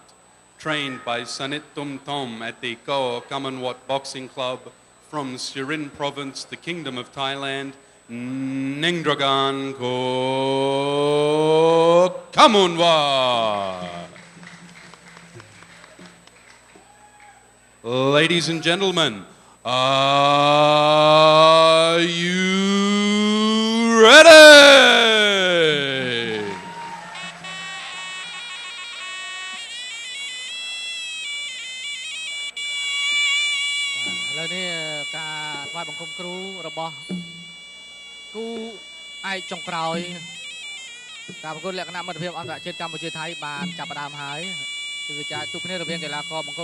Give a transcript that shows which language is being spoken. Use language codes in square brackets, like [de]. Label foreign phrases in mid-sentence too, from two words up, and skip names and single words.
[en] Trained by Sanit Tumtom at the Ko Kamanwat Boxing Club from Surin Province, the Kingdom of Thailand, Nengdragan Ko Kamunwa. Ladies and gentlemen, are you ready? [km] ឥឡូវនេះការថ្វាយបង្គំគ្រូរបស់គូឯកចុងក្រោយការប្រកួតលក្ខណៈមិត្តភាពអន្តរជាតិកម្ពុជាថៃបានចាប់ផ្ដើមហើយគឺចាជួបគ្នារវាងកីឡាករបង្គោល